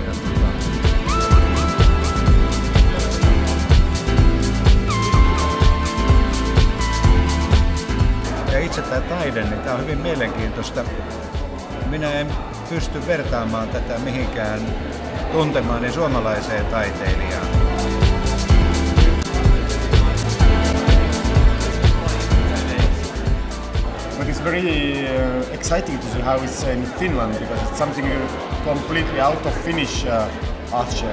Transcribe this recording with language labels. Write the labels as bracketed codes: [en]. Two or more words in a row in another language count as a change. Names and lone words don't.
[fi] Ja itse tämä taide, niin tämä on hyvin mielenkiintoista. Minä en pysty vertaamaan tätä mihinkään tuntemaani suomalaiseen taiteilijaan. [en] But it's very exciting to see how it's in Finland, because it's something completely out of Finnish art share.